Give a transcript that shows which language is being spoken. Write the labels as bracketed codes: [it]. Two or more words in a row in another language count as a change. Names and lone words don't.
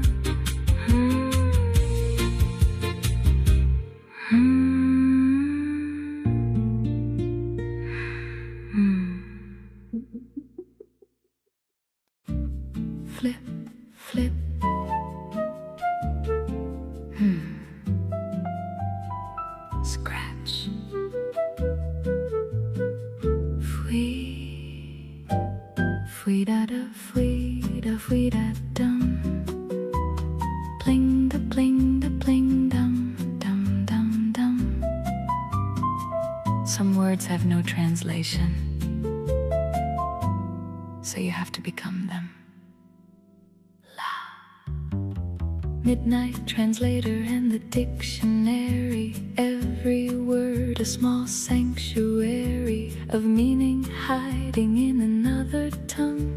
[en] Flip, flip. Scratch. Fui, fui da da, fui da, fui da dum. Pling da, pling da, pling dum, dum dum dum. Some words have no translation, so you have to become them. Midnight translator and the dictionary, every word a small sanctuary of meaning hiding in another tongue.